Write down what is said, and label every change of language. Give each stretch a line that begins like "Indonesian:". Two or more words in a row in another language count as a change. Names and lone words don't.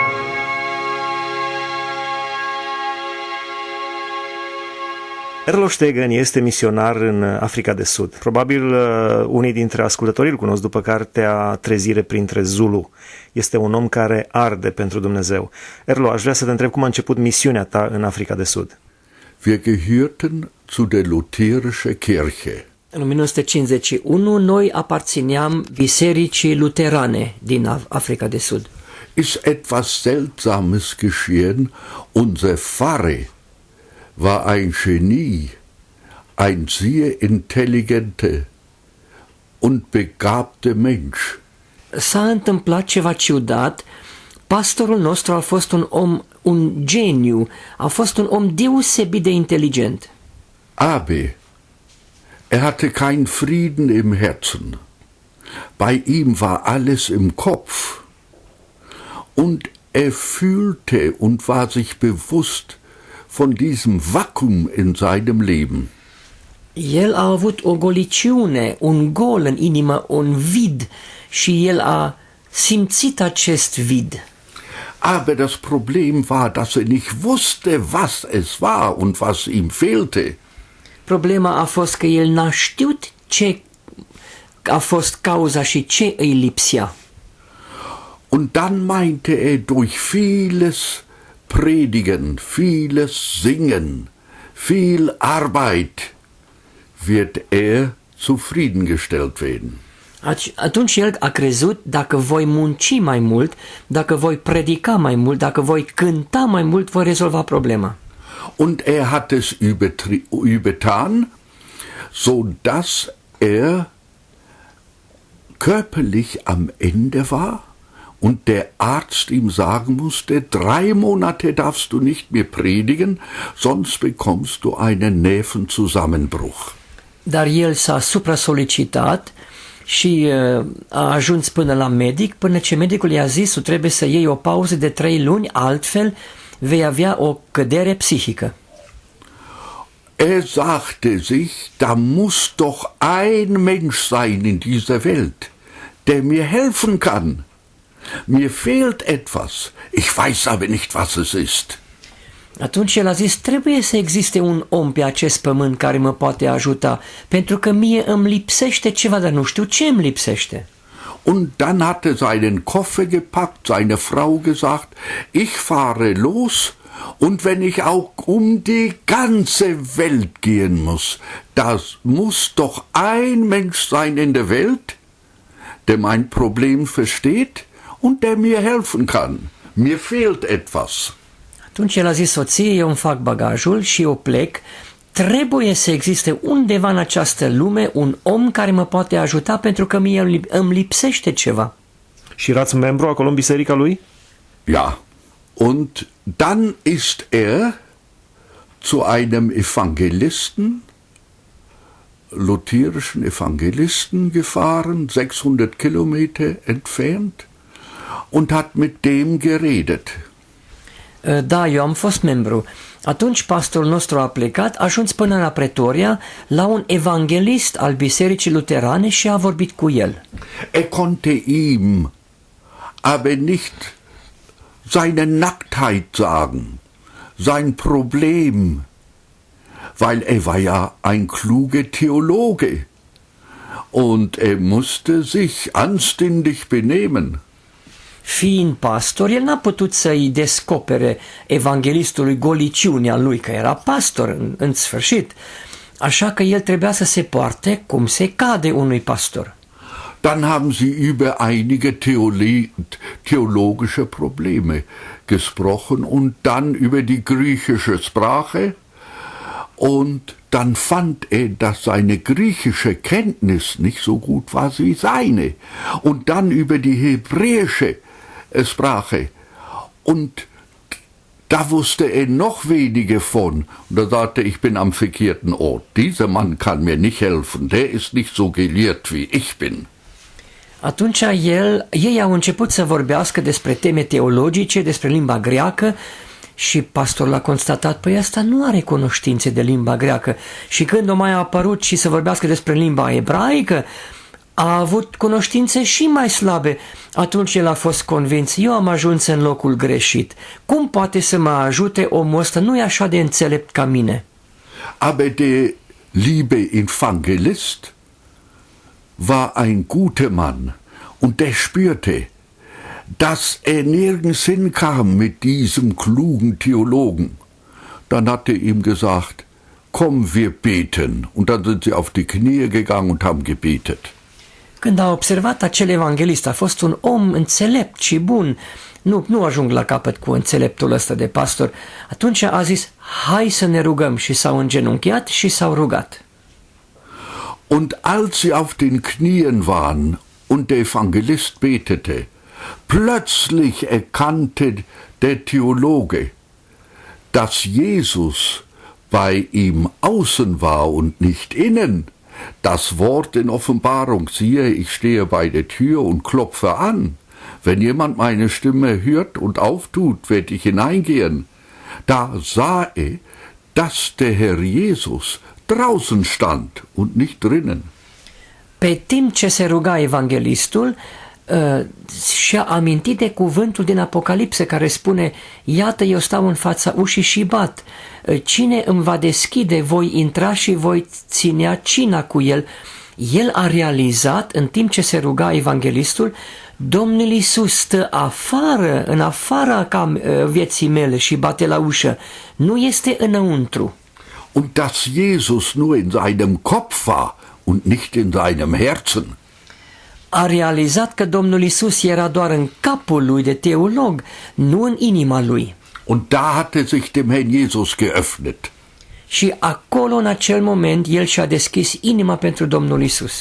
Romanian: Erlo Stegen este misionar în Africa de Sud. Probabil unii dintre ascultătorii îl cunosc după cartea Trezire printre Zulu. Este un om care arde pentru Dumnezeu. Erlo, aș vrea să te întreb cum a început misiunea ta în Africa de Sud.
German: Wir gehörten zu der Lutherische Kirche.
Romanian: În 1951 noi aparțineam bisericii luterane din Africa de Sud.
German: Ist etwas Seltsames geschehen. Unser Pfarrer war ein Genie, ein sehr intelligenter und begabter Mensch.
Romanian: S-a întâmplat ceva ciudat. Pastorul nostru a fost un geniu, a fost un om deosebit de inteligent.
German: Aber er hatte keinen Frieden im Herzen. Bei ihm war alles im Kopf. Und er fühlte und war sich bewusst von diesem Vakuum in seinem Leben.
Romanian: El a avut o goliciune, un gol în inimă, un vid, și el a simțit acest vid.
German: Aber das Problem war, dass er nicht wusste, was es war und was ihm fehlte.
Romanian: Problema a fost că el n-a știut ce a fost cauza și ce îi lipsea.
German: Und dann meinte er, durch vieles Predigen, vieles Singen, viel Arbeit wird er zufriedengestellt werden.
Romanian: Atunci el a crezut, dacă voi munci mai mult, dacă voi predica mai mult, dacă voi cânta mai mult, voi rezolva problema.
German: Und er hat es übertan, so dass er körperlich am Ende war und der Arzt ihm sagen musste, 3 Monate darfst du nicht mehr predigen, sonst bekommst du einen Nervenzusammenbruch.
Romanian: Dar el s-a supra-solicitat și a ajuns până la medic, până ce medicul i-a zis, tu trebuie să iei o pauză de 3 luni, altfel vei avea o cădere psihică.
German: Er sagte sich, da muss doch ein Mensch sein in dieser Welt, der mir helfen kann. Mir fehlt etwas, ich weiß aber nicht, was es ist.
Romanian: Atunci el a zis, trebuie să existe un om pe acest pământ care mă poate ajuta, pentru că mie îmi lipsește ceva, dar nu știu ce îmi lipsește.
German: Und dann hat er seinen Koffer gepackt, seine Frau gesagt, ich fahre los, und wenn ich auch um die ganze Welt gehen muss, das muss doch ein Mensch sein in der Welt, der mein Problem versteht und der mir helfen kann. Mir fehlt etwas.
Romanian: Atunci el a zis soției, eu îmi fac bagajul și eu plec, trebuie să existe undeva în această lume un om care mă poate ajuta pentru că mie îmi lipsește ceva. Și erați membru acolo în biserica lui?
German: Ja, und dann ist er zu einem Evangelisten, lutherischen Evangelisten gefahren, 600 Kilometer entfernt, und hat mit dem geredet.
Romanian: Da, eu am fost membru. Atunci pastorul nostru a plecat, a ajuns până la Pretoria, la un evanghelist al bisericii luterane și a vorbit cu el.
German: Er konnte ihm aber nicht seine Nacktheit sagen, sein Problem, weil er war ja ein kluger Theologe und er musste sich anständig benehmen.
Romanian: Fiind pastor, el n-a putut să-i descopere evanghelistului goliciunea lui, că era pastor în sfârșit, așa că el trebuia să se poarte cum se cade unui pastor.
German: Dann haben sie über einige theologische Probleme gesprochen und dann über die griechische Sprache, und dann fand er, dass seine griechische Kenntnis nicht so gut war wie seine, und dann über die hebräische Sprache, und da wusste er noch weniger von. Und da sagte ich bin am verkehrten Ort. Dieser Mann kann mir nicht helfen, der ist nicht so gelehrt wie ich bin.
Romanian: Atunci ei au început să vorbească despre teme teologice, despre limba greacă și pastorul a constatat, păi asta nu are cunoștințe de limba greacă. Și când o mai a apărut și să vorbească despre limba ebraică, a avut cunoștințe și mai slabe. Atunci el a fost convins, eu am ajuns în locul greșit. Cum poate să mă ajute omul ăsta? Nu e așa de înțelept ca mine.
German: Aber der liebe Evangelist war ein guter Mann und der spürte, dass er nirgends hinkam mit diesem klugen Theologen. Dann hat er ihm gesagt, komm, wir beten. Und dann sind sie auf die Knie gegangen und haben gebetet.
Romanian: Când a observat acel evanghelist, a fost un om înțelept și bun. Nu ajung la capăt cu înțeleptul ăsta de pastor. Atunci a zis, hai să ne rugăm, și s-au îngenunchiat și s-au rugat.
German: Und als sie auf den Knien waren und der Evangelist betete, plötzlich erkannte der Theologe, dass Jesus bei ihm außen war und nicht innen. Das Wort in Offenbarung, siehe, ich stehe bei der Tür und klopfe an. Wenn jemand meine Stimme hört und auftut, werde ich hineingehen. Da sah er, dass der Herr Jesus draußen stand und nicht drinnen.
Romanian: Pe timp ce se ruga evanghelistul, și-a amintit de cuvântul din Apocalipsă care spune, iată, eu stau în fața ușii și bat. Cine îmi va deschide, voi intra și voi ținea cina cu el. El a realizat, în timp ce se ruga evanghelistul, Domnul Iisus stă afară, în afara vieții mele și bate la ușă. Nu este înăuntru.
German: Und dass Jesus nur in seinem Kopf war und nicht in seinem Herzen.
Romanian: A realizat că Domnul Iisus era doar în capul lui de teolog, nu în inima lui.
German: Und da hat er sich dem Herrn Jesus geöffnet.
Romanian: Și acolo, în acel moment, el și-a deschis inima pentru Domnul Iisus.